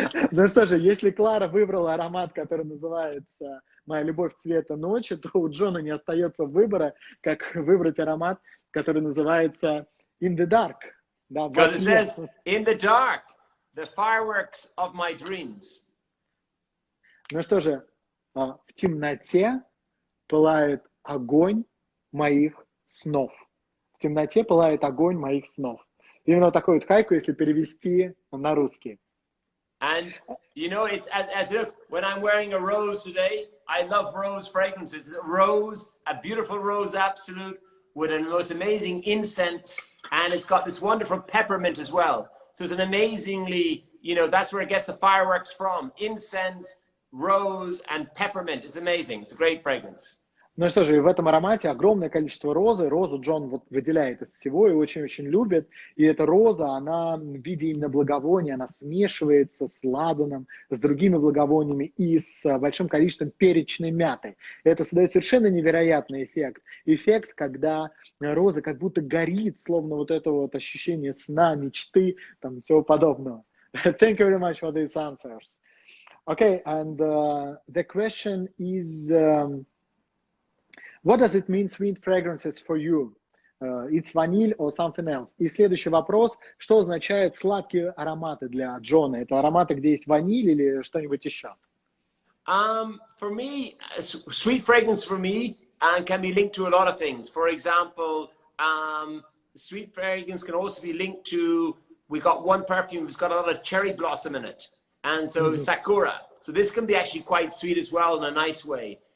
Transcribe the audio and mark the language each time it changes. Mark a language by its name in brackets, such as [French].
[Russian] Ну что же, если Клара выбрала аромат, который называется «Моя любовь цвета ночи», то у Джона не остается выбора, как выбрать аромат, который называется «In the dark». [English] Because it says, in the dark, the fireworks of my dreams. [Russian] Ну что же, в темноте пылает огонь моих снов. В темноте пылает огонь моих снов. Именно такой вот хайку, если перевести на русский. [English] And you know, it's as if when I'm wearing a rose today, I love rose fragrances. It's a rose, a beautiful rose absolute with a most amazing incense, and it's got this wonderful peppermint as well. So it's an amazingly, you know, that's where it gets the fireworks from. Incense, rose, and peppermint. It's amazing. It's a great fragrance. [Russian] Ну что же, и в этом аромате огромное количество розы. Розу Джон вот выделяет из всего и очень-очень любит. И эта роза, она в виде именно благовония, она смешивается с ладаном, с другими благовониями и с большим количеством перечной мяты. Это создает совершенно невероятный эффект. Эффект, когда роза как будто горит, словно вот это вот ощущение сна, мечты, там, всего подобного. [English] Thank you very much for these answers. Okay, and the question is... what does it mean, sweet fragrances for you? It's vanilla or something else? [Russian] И следующий вопрос, что означает сладкие ароматы для Джона? Это ароматы, где есть ваниль или что-нибудь еще? [English] For me, sweet fragrance for me can be linked to a lot of things. For example, sweet fragrance can also be linked to, we got one perfume that's got a lot of cherry blossom in it. And so sakura. So this can be actually quite sweet as well in a nice way.